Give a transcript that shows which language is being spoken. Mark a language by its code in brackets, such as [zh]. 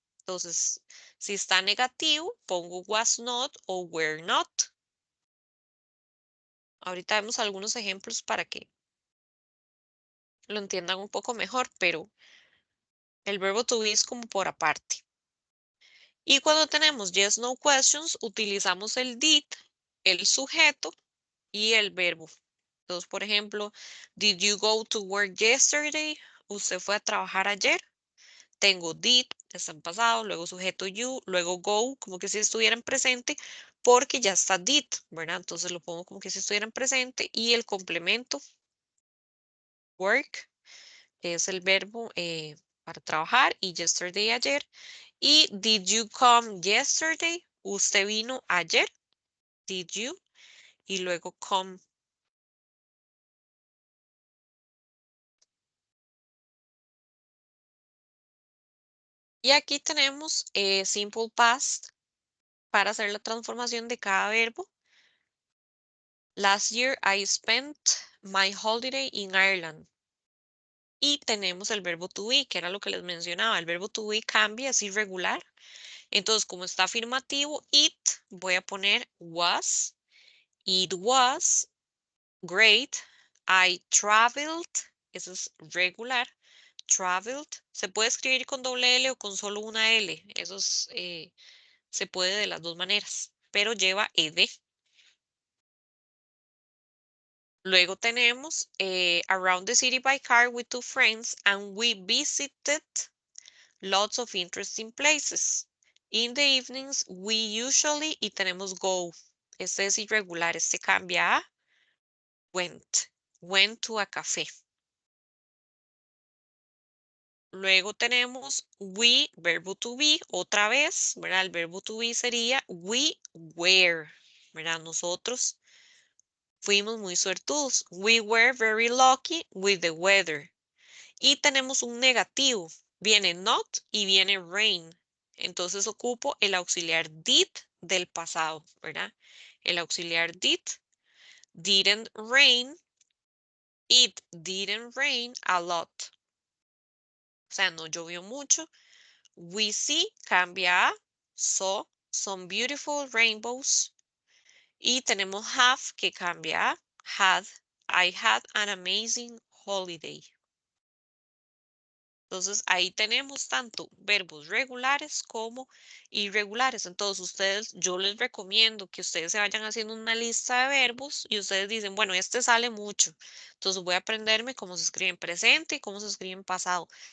[es] Entonces, si está negativo, pongo was not o were not. Ahorita vemos algunos ejemplos para que lo entiendan un poco mejor, pero el verbo to be es como por aparte. Y cuando tenemos [en] yes, no questions, [es] utilizamos el did, el sujeto y el verbo. Entonces, por ejemplo, [en] did you go to work yesterday? [es] ¿Usted fue a trabajar ayer? Tengo did, está en pasado, luego sujeto you, luego go, como que si estuviera en presente, porque ya está did, ¿verdad? Entonces lo pongo como que si estuviera en presente y el complemento, work, que es el verbo para trabajar, y yesterday, ayer. Y [en] did you come yesterday? [es] ¿Usted vino ayer? [en] Did you? [es] Y luego come. Y aquí tenemos simple past para hacer la transformación de cada verbo. [en] Last year I spent my holiday in Ireland. [es] Y tenemos el verbo to be, que era lo que les mencionaba. El verbo to be cambia, es irregular. Entonces, como está afirmativo, it, voy a poner was. [en] It was great. I traveled. [es] Eso es regular. Traveled. Se puede escribir con doble L o con solo una L. Eso es, se puede de las dos maneras, pero lleva ed. Luego tenemos [en] around the city by car with two friends and we visited lots of interesting places. In the evenings we usually [es] y tenemos [en] go. [es] Este es irregular, este cambia a went. [en] Went to a café. [es] Luego tenemos we, verbo to be, otra vez, ¿verdad? El verbo to be sería [en] we were, [es] ¿verdad? Nosotros fuimos muy suertudos. [en] We were very lucky with the weather. [es] Y tenemos un negativo. Viene not y viene rain. Entonces ocupo el auxiliar did del pasado, ¿verdad? El auxiliar [en] did. Didn't rain. It didn't rain a lot. [es] O sea, no llovió mucho. [en] We see [es] cambia a [en] saw some beautiful rainbows. [es] Y tenemos [en] have [es] que cambia a [en] had. I had an amazing holiday. [es] Entonces ahí tenemos tanto verbos regulares como irregulares. Entonces ustedes, yo les recomiendo que ustedes se vayan haciendo una lista de verbos y ustedes dicen, bueno, este sale mucho. Entonces voy a aprenderme cómo se escribe en presente y cómo se escribe en pasado.